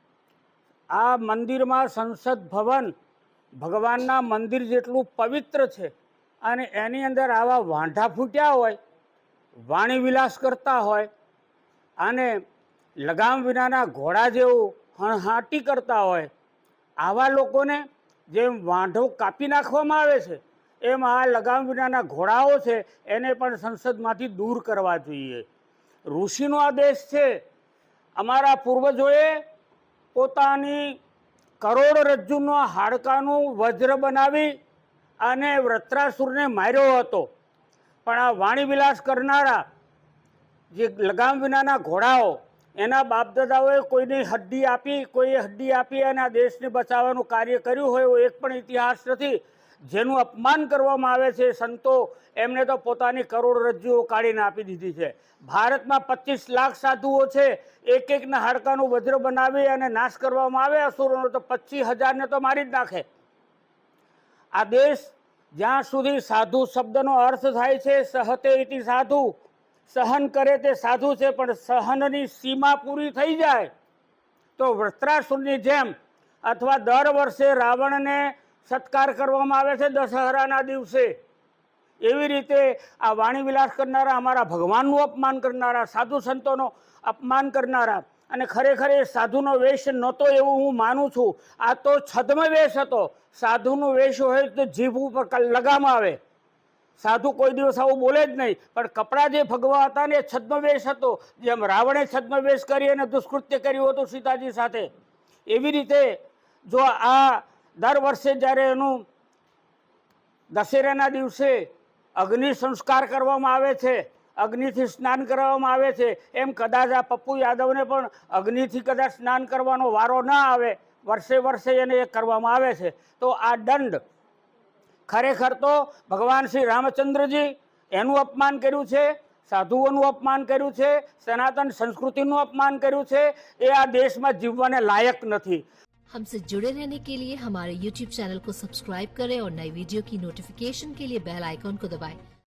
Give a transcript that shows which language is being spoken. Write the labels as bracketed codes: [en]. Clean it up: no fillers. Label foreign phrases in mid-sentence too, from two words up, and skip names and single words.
[gu] આ મંદિર માં સંસદ ભવન ભગવાનના મંદિર જેટલું પવિત્ર છે અને એની અંદર આવા વાંઢા ફૂટ્યા હોય, વાણી વિલાસ કરતા હોય અને લગામ વિનાના ઘોડા જેવું હણહણાટી કરતા હોય, આવા લોકોને જેમ વાંઢો કાપી નાખવામાં આવે છે એમ આ લગામ વિનાના ઘોડાઓ છે એને પણ સંસદમાંથી દૂર કરવા જોઈએ। ઋષિનો આદેશ છે। અમારા પૂર્વજોએ પોતાની કરોડરજ્જુનો હાડકાનું વજ્ર બનાવી અને વૃત્રાસુરને માર્યો હતો, પણ આ વાણી વિલાસ કરનારા જે લગામ વિનાના ઘોડાઓ એના બાપદાદાઓએ કોઈની હડ્ડી આપી, કોઈએ હડ્ડી આપી અને આ દેશને બચાવવાનું કાર્ય કર્યું હોય એવો એક પણ ઇતિહાસ નથી। જેનું અપમાન કરવામાં આવે છે સંતો, એમને તો પોતાની કરોડરજ્જુઓ કાઢીને આપી દીધી છે। ભારતમાં 25 લાખ સાધુઓ છે, એક એકના હાડકાનું વજ્ર બનાવી અને નાશ કરવામાં આવે અસુરોનો તો 25,000 ને તો મારી જ નાખે। આ દેશ જ્યાં સુધી સાધુ શબ્દનો અર્થ થાય છે [sa] सहते इति साधु, [gu] સહન કરે તે સાધુ છે, પણ સહનની સીમા પૂરી થઈ જાય તો વૃત્રાસુરની જેમ અથવા દર વર્ષે રાવણને સત્કાર કરવામાં આવે છે દશેરાના દિવસે, એવી રીતે આ વાણી વિલાસ કરનારા, અમારા ભગવાનનું અપમાન કરનારા, સાધુ સંતોનો અપમાન કરનારા અને ખરેખર એ સાધુનો વેશ નહોતો એવું હું માનું છું। આ તો છદ્મ વેશ હતો। સાધુનો વેશ હોય તો જીભ ઉપર લગામ આવે। સાધુ કોઈ દિવસ આવું બોલે જ નહીં, પણ કપડા જે ભગવા હતા ને છદ્મવેશ હતો, જેમ રાવણે છદ્મવેશ કરી અને દુષ્કૃત્ય કર્યું હતું સીતાજી સાથે, એવી રીતે જો આ દર વર્ષે જ્યારે એનું દશેરાના દિવસે અગ્નિ સંસ્કાર કરવામાં આવે છે, અગ્નિથી સ્નાન કરવામાં આવે છે, એમ કદાચ આ પપ્પૂ યાદવને પણ અગ્નિથી કદાચ સ્નાન કરવાનો વારો ન આવે, વર્ષે વર્ષે એને એ કરવામાં આવે છે। તો આ દંડ ખરેખર તો ભગવાન શ્રી રામચંદ્રજી એનું અપમાન કર્યું છે, સાધુઓનું અપમાન કર્યું છે, સનાતન સંસ્કૃતિનું અપમાન કર્યું છે, એ આ દેશમાં જીવવાને લાયક નથી। [hi] हमसे जुड़े रहने के लिए हमारे YouTube चैनल को सब्सक्राइब करें और नई वीडियो की नोटिफिकेशन के लिए बेल आइकॉन को दबाएं।